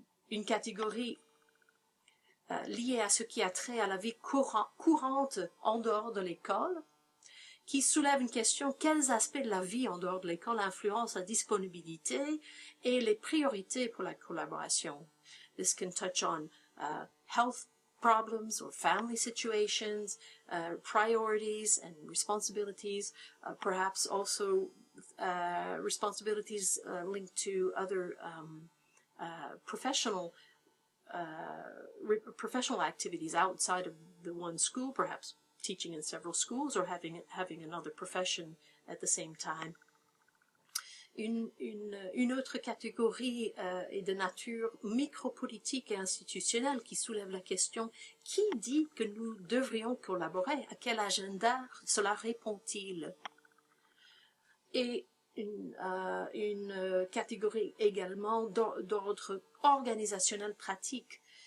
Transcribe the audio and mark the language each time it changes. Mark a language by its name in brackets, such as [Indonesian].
[French] Une catégorie liée à ce qui a trait à la vie courante en dehors de l'école, qui soulève une question: quels aspects de la vie en dehors de l'école influencent la disponibilité et les priorités pour la collaboration? [English] This can touch on health problems or family situations, priorities and responsibilities, perhaps also responsibilities linked to other professional activities outside of the one school, perhaps teaching in several schools or having another profession at the same time. [French] Une autre catégorie est de nature micropolitique et institutionnelle qui soulève la question: qui dit que nous devrions collaborer? À quel agenda cela répond-il? Et une catégorie également d'ordre organisationnel pratique.